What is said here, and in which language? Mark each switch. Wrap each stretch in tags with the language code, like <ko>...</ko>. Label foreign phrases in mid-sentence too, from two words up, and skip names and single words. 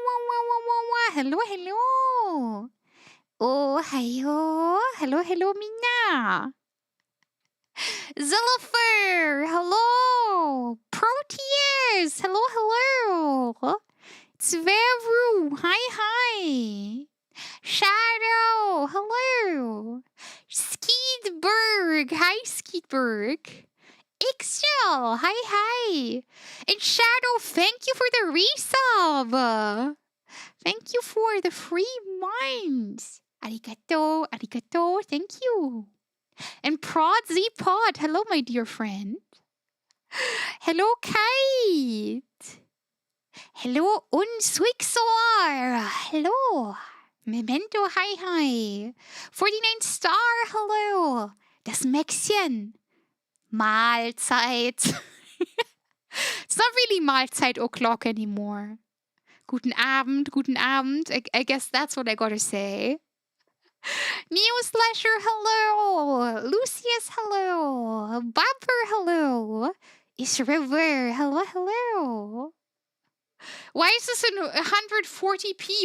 <en>Hello. Oh, hayo. Hello, Mina. Zillifer, hello. Proteus, hello, hello. It's Veru, hi. Shadow, hello. Skeedberg, hi, Skeedberg. Ixchel, hi. And Shadow, thank you for the resub. Thank you for the free minds. Arigato, thank you. And Prod Z Pod, hello, my dear friend. Hello, Kite. Hello, Unswixor. Hello. Memento, hi. 49 Star, hello.</en> <de>Das Mäxchen. Mahlzeit.</de> <en>It's not really Mahlzeit o'clock anymore.</en> <de>Guten Abend.</de> <en>I guess that's what I gotta say. Newslasher, hello. Lucius, hello. Bumper, hello. Is River, hello. Why is this in 140p?</en>